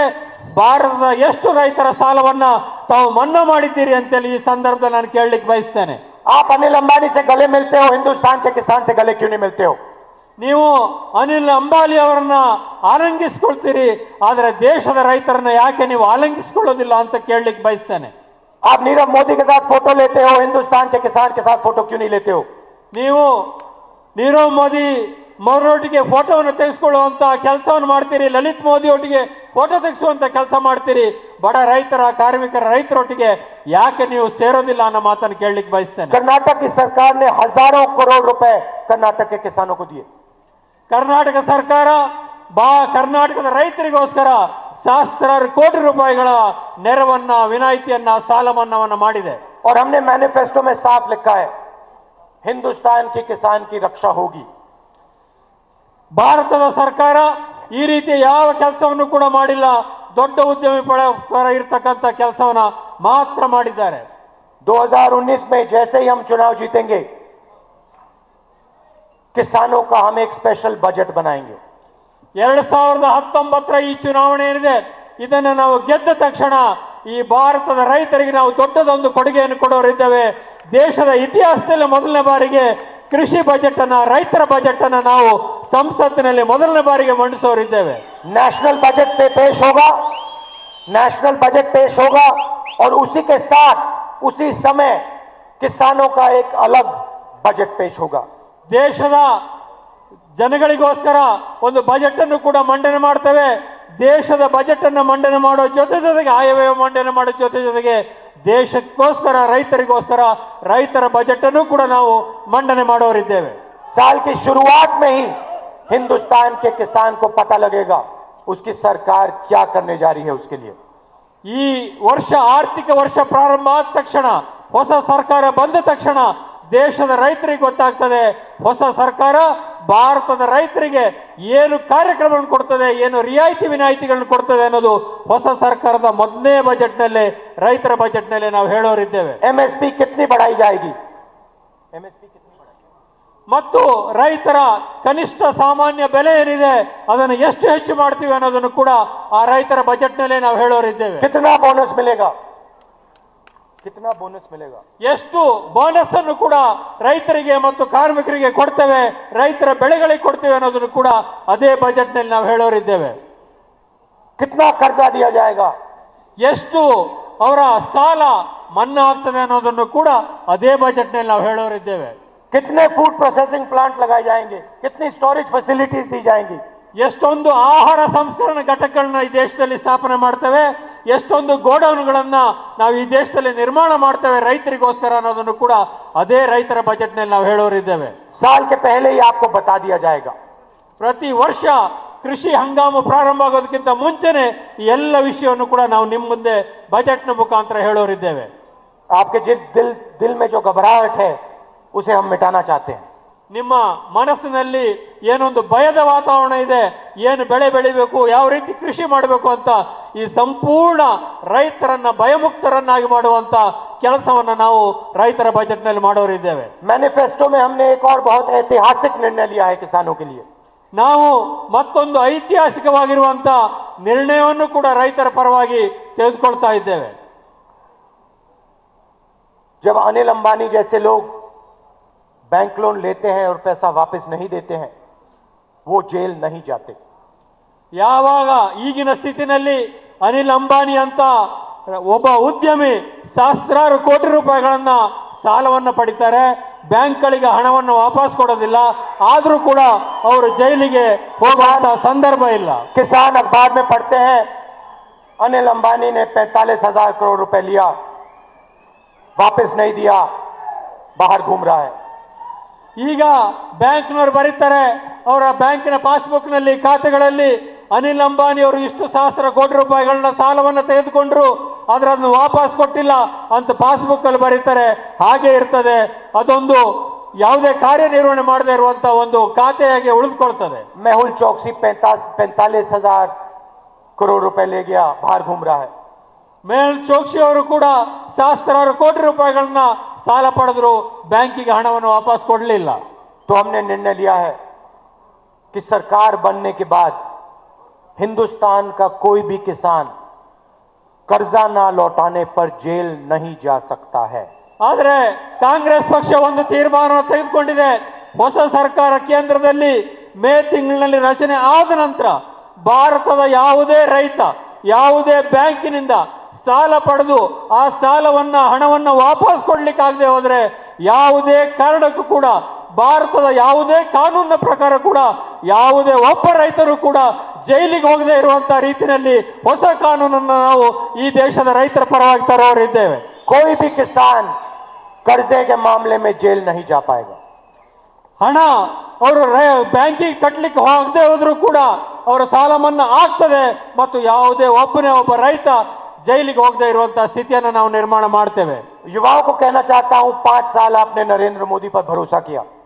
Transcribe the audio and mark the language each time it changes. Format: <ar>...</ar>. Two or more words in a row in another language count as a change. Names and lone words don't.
<kn>ಭಾರತದ ಎಷ್ಟು ರೈತರ ಸಾಲವನ್ನ ತಾವು ಮನ್ನಾ ಮಾಡಿದ್ದೀರಿ ಅಂತೇಳಿ ಈ ಸಂದರ್ಭದಲ್ಲಿ ನಾನು ಕೇಳಲಿಕ್ಕೆ ಬಯಸ್ತೇನೆ.</kn> <hi>आप अनिल अंबानी से गले मिलते हो, हिंदुस्तान के किसान से गले क्यों नहीं मिलते हो?</hi> <kn>ನೀವು ಅನಿಲ್ ಅಂಬಾನಿ ಅವರನ್ನ ಆಲಂಗಿಸಿಕೊಳ್ತೀರಿ, ಆದರೆ ದೇಶದ ರೈತರನ್ನ ಯಾಕೆ ನೀವು ಆಲಂಗಿಸಿಕೊಳ್ಳೋದಿಲ್ಲ ಅಂತ ಕೇಳಲಿಕ್ಕೆ ಬಯಸ್ತೇನೆ.</kn> <hi>आप नीरव मोदी के साथ फोटो लेते हो, हिंदुस्तान के किसान के साथ फोटो क्यों नहीं लेते हो?</hi> <kn>ನೀವು ನೀರವ್ ಮೋದಿ ಅವರೊಟ್ಟಿಗೆ ಫೋಟೋವನ್ನು ತೆಗೆಸಿಕೊಳ್ಳುವಂತ ಕೆಲಸವನ್ನು ಮಾಡ್ತೀರಿ, ಲಲಿತ್ ಮೋದಿ ಒಟ್ಟಿಗೆ ಫೋಟೋ ತೆಗೆಸುವಂತ ಕೆಲಸ ಮಾಡ್ತೀರಿ. ಬಡ ರೈತರ, ಕಾರ್ಮಿಕರ, ರೈತರೊಟ್ಟಿಗೆ ಯಾಕೆ ನೀವು ಸೇರೋದಿಲ್ಲ ಅನ್ನೋ ಮಾತನ್ನು ಕೇಳಲಿಕ್ಕೆ ಬಯಸ್ತೇನೆ.</kn> <hi>कर्नाटक की सरकार ने हजारों करोड़ रुपए कर्नाटक के किसानों को दिए.</hi> <kn>ಕರ್ನಾಟಕ ಸರ್ಕಾರ ಕರ್ನಾಟಕದ ರೈತರಿಗೋಸ್ಕರ ಸಹಸ್ರಾರು ಕೋಟಿ ರೂಪಾಯಿಗಳ ನೆರವನ್ನ, ವಿನಾಯಿತಿಯನ್ನ, ಸಾಲ ಮನ್ನಾವನ್ನ ಮಾಡಿದೆ.</kn> <hi>और हमने मैनिफेस्टो में साफ लिखा है, हिंदुस्तान के किसान की रक्षा होगी.</hi> <kn>ಭಾರತದ ಸರ್ಕಾರ ಈ ರೀತಿ ಯಾವ ಕೆಲಸವನ್ನು ಕೂಡ ಮಾಡಿಲ್ಲ. ದೊಡ್ಡ ಉದ್ಯಮಿ ಪರ ಇರತಕ್ಕಂತ ಕೆಲಸವನ್ನ ಮಾತ್ರ ಮಾಡಿದ್ದಾರೆ.</kn> <hi>2019 में जैसे ही हम चुनाव जीतेंगे, किसानों का हम एक</hi> <en>special budget</en> <hi>बनाएंगे।</hi> <kn>2019 ಈ ಚುನಾವಣೆ ಏನಿದೆ ಇದನ್ನು ನಾವು ಗೆದ್ದ ತಕ್ಷಣ ಈ ಭಾರತದ ರೈತರಿಗೆ ನಾವು ದೊಡ್ಡದೊಂದು ಕೊಡುಗೆಯನ್ನು ಕೊಡೋರಿದ್ದೇವೆ. ದೇಶದ ಇತಿಹಾಸದಲ್ಲಿ ಮೊದಲನೇ ಬಾರಿಗೆ ಕೃಷಿ ಬಜೆಟ್ ಅನ್ನ, ರೈತರ ಬಜೆಟ್ ಅನ್ನ ನಾವು ಸಂಸತ್ತಿನಲ್ಲಿ ಮೊದಲನೇ ಬಾರಿಗೆ ಮಂಡಿಸೋರಿದ್ದೇವೆ.</kn> <en>national budget</en> <hi>पे पेश होगा,</hi> <en>national budget</en> <hi>पेश होगा और उसी के साथ उसी समय किसानों का एक अलग बजट पेश होगा.</hi> <kn>ದೇಶದ ಜನಗಳಿಗೋಸ್ಕರ ಒಂದು ಬಜೆಟ್ ಅನ್ನು ಕೂಡ ಮಂಡನೆ ಮಾಡ್ತೇವೆ. ದೇಶದ ಬಜೆಟ್ ಅನ್ನು ಮಂಡನೆ ಮಾಡೋ ಜೊತೆಗೆ ಆಯವ್ಯಯ ಮಂಡನೆ ಮಾಡೋ ಜೊತೆಗೆ ದೇಶಕ್ಕೋಸ್ಕರ, ರೈತರಿಗೋಸ್ಕರ ರೈತರ ಬಜೆಟ್ ಅನ್ನು ಕೂಡ ನಾವು ಮಂಡನೆ ಮಾಡೋರಿದ್ದೇವೆ.</kn> <hi>साल की शुरुआत में ही हिंदुस्तान के किसान को पता लगेगा उसकी सरकार क्या करने जा रही है. उसके लिए</hi> <kn>ಈ ವರ್ಷ, ಆರ್ಥಿಕ ವರ್ಷ ಪ್ರಾರಂಭ ಆದ ತಕ್ಷಣ, ಹೊಸ ಸರ್ಕಾರ ಬಂದ ತಕ್ಷಣ ದೇಶದ ರೈತರಿಗೆ ಗೊತ್ತಾಗ್ತದೆ ಹೊಸ ಸರ್ಕಾರ ಭಾರತದ ರೈತರಿಗೆ ಏನು ಕಾರ್ಯಕ್ರಮಗಳನ್ನು ಕೊಡ್ತದೆ, ಏನು ರಿಯಾಯಿತಿ ವಿನಾಯಿತಿಗಳನ್ನು ಕೊಡ್ತದೆ ಅನ್ನೋದು ಹೊಸ ಸರ್ಕಾರದ ಮೊದಲನೇ ಬಜೆಟ್ನಲ್ಲಿ, ರೈತರ ಬಜೆಟ್ನಲ್ಲಿ ನಾವು ಹೇಳೋರಿದ್ದೇವೆ.</kn> <hi>एमएसपी कितनी बढ़ाई जाएगी, एमएसपी कितनी बढ़ाई,</hi> <kn>ಮತ್ತು ರೈತರ ಕನಿಷ್ಠ ಸಾಮಾನ್ಯ ಬೆಲೆ ಏನಿದೆ ಅದನ್ನು ಎಷ್ಟು ಹೆಚ್ಚು ಮಾಡ್ತೀವಿ ಅನ್ನೋದನ್ನು ಕೂಡ ಆ ರೈತರ ಬಜೆಟ್ನಲ್ಲೇ ನಾವು ಹೇಳೋರಿದ್ದೇವೆ.</kn> <hi>कितना बोनस मिलेगा, कितना बोनस मिलेगा,</hi> <kn>ಎಷ್ಟು ಬೋನಸ್ ಅನ್ನು ಕೂಡ ರೈತರಿಗೆ ಮತ್ತು ಕಾರ್ಮಿಕರಿಗೆ ಕೊಡ್ತೇವೆ, ರೈತರ ಬೆಳೆಗಳಿಗೆ ಕೊಡ್ತೇವೆ ಅನ್ನೋದನ್ನು ಕೂಡ ಅದೇ ಬಜೆಟ್ ನಲ್ಲಿ ನಾವು ಹೇಳೋರಿದ್ದೇವೆ.</kn> <hi>कितना कर्जा दिया जाएगा,</hi> <kn>ಎಷ್ಟು ಅವರ ಸಾಲ ಮನ್ನಾ ಆಗ್ತದೆ ಅನ್ನೋದನ್ನು ಕೂಡ ಅದೇ ಬಜೆಟ್ ನಲ್ಲಿ ನಾವು ಹೇಳೋರಿದ್ದೇವೆ.</kn> <hi>कितने</hi> <en>food processing plant</en> <hi>लगाए जाएंगे, कितनी</hi> <en>storage facilities</en> <hi>दी जाएंगी,</hi> <kn>ಎಷ್ಟೊಂದು ಆಹಾರ ಸಂಸ್ಕರಣಾ ಘಟಕಗಳನ್ನ ಈ ದೇಶದಲ್ಲಿ ಸ್ಥಾಪನೆ ಮಾಡ್ತೇವೆ, ಎಷ್ಟೊಂದು ಗೋಡೌನ್ಗಳನ್ನ ನಾವು ಈ ದೇಶದಲ್ಲಿ ನಿರ್ಮಾಣ ಮಾಡ್ತೇವೆ ರೈತರಿಗೋಸ್ಕರ ಅನ್ನೋದನ್ನು ಕೂಡ ಅದೇ ರೈತರ ಬಜೆಟ್ ನಲ್ಲಿ ನಾವು ಹೇಳೋರಿದ್ದೇವೆ.</kn> <hi>साल के पहले ही आपको बता दिया जाएगा.</hi> <kn>ಪ್ರತಿ ವರ್ಷ ಕೃಷಿ ಹಂಗಾಮು ಪ್ರಾರಂಭ ಆಗೋದಕ್ಕಿಂತ ಮುಂಚೆನೆ ಈ ಎಲ್ಲ ವಿಷಯವನ್ನು ಕೂಡ ನಾವು ನಿಮ್ಮ ಮುಂದೆ ಬಜೆಟ್ನ ಮುಖಾಂತರ ಹೇಳೋರಿದ್ದೇವೆ.</kn> <hi>आपके दिल में जो घबराहट है उसे हम मिटाना चाहते हैं.</hi> <kn>ನಿಮ್ಮ ಮನಸ್ಸಿನಲ್ಲಿ ಏನೊಂದು ಭಯದ ವಾತಾವರಣ ಇದೆ, ಏನು ಬೆಳೆ ಬೆಳಿಬೇಕು, ಯಾವ ರೀತಿ ಕೃಷಿ ಮಾಡಬೇಕು ಅಂತ ಈ ಸಂಪೂರ್ಣ ರೈತರನ್ನ ಭಯಮುಕ್ತರನ್ನಾಗಿ ಮಾಡುವಂತ ಕೆಲಸವನ್ನ ನಾವು ರೈತರ ಬಜೆಟ್ ನಲ್ಲಿ ಮಾಡೋರಿದ್ದೇವೆ.</kn> <hi>मैनिफेस्टो में हमने एक और बहुत ऐतिहासिक निर्णय लिया है किसानों के लिए.</hi> <kn>ನಾವು ಮತ್ತೊಂದು ಐತಿಹಾಸಿಕವಾಗಿರುವಂತ ನಿರ್ಣಯವನ್ನು ಕೂಡ ರೈತರ ಪರವಾಗಿ ತೆಗೆದುಕೊಳ್ತಾ ಇದ್ದೇವೆ.</kn> <hi>जब अनिल अंबानी जैसे लोग</hi> <en>bank loan</en> <hi>लेते हैं और पैसा वापस नहीं देते हैं, वो जेल नहीं जाते.</hi> <kn>ಯಾವಾಗ ಈಗಿನ ಸ್ಥಿತಿನಲ್ಲಿ ಅನಿಲ್ ಅಂಬಾನಿ ಅಂತ ಒಬ್ಬ ಉದ್ಯಮಿ ಸಹಸ್ರಾರು ಕೋಟಿ ರೂಪಾಯಿಗಳನ್ನ ಸಾಲವನ್ನು ಪಡಿತಾರೆ, ಬ್ಯಾಂಕ್ಗಳಿಗೆ ಹಣವನ್ನು ವಾಪಸ್ ಕೊಡೋದಿಲ್ಲ, ಆದರೂ ಕೂಡ ಅವರು ಜೈಲಿಗೆ ಹೋಗುವಂತ ಸಂದರ್ಭ ಇಲ್ಲ.</kn> <hi>किसान अखबार में पढ़ते हैं अनिल अंबानी ने 45,000 करोड़ रुपए लिया, वापस नहीं दिया, बाहर घूम रहा है.</hi> <kn>ಈಗ ಬ್ಯಾಂಕ್ನವರು ಬರೀತಾರೆ, ಅವರ ಬ್ಯಾಂಕಿನ ಪಾಸ್ಬುಕ್ ನಲ್ಲಿ, ಖಾತೆಗಳಲ್ಲಿ ಅನಿಲ್ ಅಂಬಾನಿ ಅವರು ಇಷ್ಟು ಸಹಸ್ರ ಕೋಟಿ ರೂಪಾಯಿಗಳನ್ನ ಸಾಲವನ್ನು ತೆಗೆದುಕೊಂಡ್ರು, ಅದನ್ನು ವಾಪಸ್ ಕೊಟ್ಟಿಲ್ಲ ಅಂತ ಪಾಸ್ಬುಕ್ ಅಲ್ಲಿ ಬರೀತಾರೆ. ಹಾಗೆ ಇರ್ತದೆ, ಅದೊಂದು ಯಾವುದೇ ಕಾರ್ಯನಿರ್ವಹಣೆ ಮಾಡದೇ ಇರುವಂತ ಒಂದು ಖಾತೆಯಾಗಿ ಉಳಿದುಕೊಳ್ತದೆ.</kn> <hi>मेहुल चौकसी 45,000 करोड़ रुपए ले गया, बाहर घूम रहा है.</hi> <kn>ಮೇಹುಲ್ ಚೋಕ್ಸಿ ಅವರು ಕೂಡ ಸಹಸ್ರಾರು ಕೋಟಿ ರೂಪಾಯಿಗಳನ್ನ ಸಾಲ ಪಡೆದ್ರು, ಬ್ಯಾಂಕಿಗೆ ಹಣವನ್ನು ವಾಪಸ್ ಕೊಡಲಿಲ್ಲ.</kn> <hi>तो हमने निर्णय लिया है कि सरकार बनने के बाद हिंदुस्तान का कोई भी किसान कर्जा ना लौटाने पर जेल नहीं जा सकता है.</hi> <kn>ಆದರೆ ಕಾಂಗ್ರೆಸ್ ಪಕ್ಷ ಒಂದು ತೀರ್ಮಾನವನ್ನು ತೆಗೆದುಕೊಂಡಿದೆ. ಹೊಸ ಸರ್ಕಾರ ಕೇಂದ್ರದಲ್ಲಿ ಮೇ ತಿಂಗಳಿನಲ್ಲಿ ರಚನೆ ಆದ ನಂತರ ಭಾರತದ ಯಾವುದೇ ರೈತ ಯಾವುದೇ ಬ್ಯಾಂಕಿನಿಂದ ಸಾಲ ಪಡೆದು ಆ ಸಾಲವನ್ನ, ಹಣವನ್ನು ವಾಪಸ್ ಕೊಡ್ಲಿಕ್ಕಾಗದೆ ಹೋದ್ರೆ ಯಾವುದೇ ಕಾರಣಕ್ಕೂ ಕೂಡ ಭಾರತದ ಯಾವುದೇ ಕಾನೂನಿನ ಪ್ರಕಾರ ಕೂಡ ಯಾವುದೇ ಒಬ್ಬ ರೈತರು ಕೂಡ ಜೈಲಿಗೆ ಹೋಗದೆ ಇರುವಂತಹ ರೀತಿಯಲ್ಲಿ ಹೊಸ ಕಾನೂನನ್ನು ನಾವು ಈ ದೇಶದ ರೈತರ ಪರವಾಗಿ ತರೋರಿದ್ದೇವೆ.</kn> <hi>कोई भी किसान कर्जे के मामले में जेल नहीं जा पाएगा.</hi> <kn>ಹಣ ಅವರು ಬ್ಯಾಂಕಿಗೆ ಕಟ್ಟಲಿಕ್ಕೆ ಹೋಗದೆ ಹೋದ್ರೂ ಕೂಡ ಅವರ ಸಾಲ ಮನ್ನಾ ಆಗ್ತದೆ ಮತ್ತು ಯಾವುದೇ ಒಬ್ಬ ರೈತ ಜೈಲಿಗೆ ಹೋಗದೆ ಇರುವಂತಹ ಸ್ಥಿತಿಯನ್ನು ನಾವು ನಿರ್ಮಾಣ ಮಾಡ್ತೇವೆ.</kn> <hi>युवाओं को कहना चाहता हूं, 5 साल आपने नरेंद्र मोदी पर भरोसा किया.</hi>